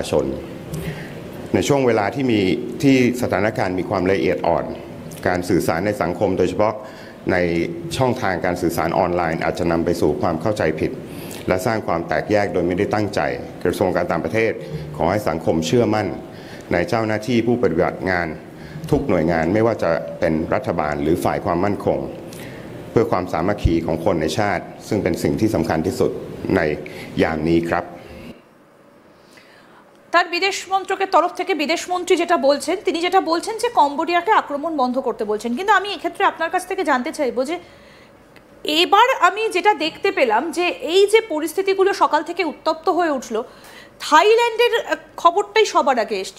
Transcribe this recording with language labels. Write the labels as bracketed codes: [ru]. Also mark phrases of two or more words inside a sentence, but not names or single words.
[th] ชนในช่วงเวลาที่สถานการณ์มีความละเอียดอ่อนการสื่อสารในสังคมโดยเฉพาะในช่องทางการสื่อสารออนไลน์อาจจะนำไปสู่ความเข้าใจผิดและสร้างความแตกแยกโดยไม่ได้ตั้งใจกระทรวงการต่างประเทศขอให้สังคมเชื่อมั่นในเจ้าหน้าที่ผู้ปฏิบัติงานทุกหน่วยงานไม่ว่าจะเป็นรัฐบาลหรือฝ่ายความมั่นคงเพื่อความสามัคคีของคนในชาติซึ่งเป็นสิ่งที่สำคัญที่สุดในยามนี้ครับ [bn] তার বিদেশ মন্ত্রকের তরফ থেকে বিদেশমন্ত্রী যেটা বলছেন, তিনি যেটা বলছেন যে কম্বোডিয়াকে আক্রমণ বন্ধ করতে বলছেন। কিন্তু আমি এক্ষেত্রে আপনার কাছ থেকে জানতে চাইবো যে এবার আমি যেটা দেখতে পেলাম যে এই যে পরিস্থিতিগুলো সকাল থেকে উত্তপ্ত হয়ে উঠলো, থাইল্যান্ডের খবরটাই সবার আগে এসছে।